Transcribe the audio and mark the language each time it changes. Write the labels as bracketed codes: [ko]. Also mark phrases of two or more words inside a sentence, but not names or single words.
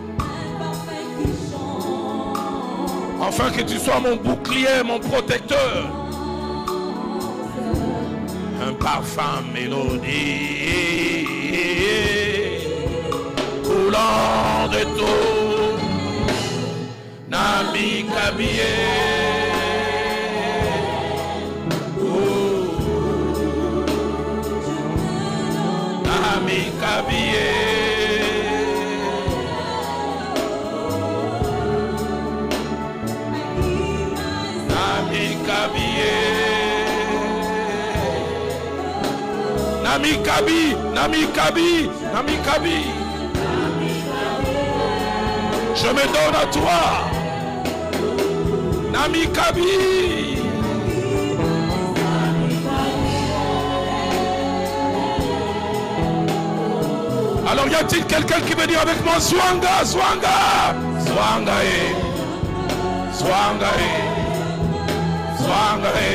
[fr] Afin que tu sois mon bouclier, mon protecteur. Un parfum mélodie coulant de tout Nami Kabi. Nami Kabi, Nami Kabi, Nami Kabi, Nami Kabi, Nami Kabi. Je me donne à toi, Nami Kabi. Alors y a-t-il quelqu'un qui veut dire avec moi Zwanga, Zwanga, Zwanga, Zwanga, Zwanga.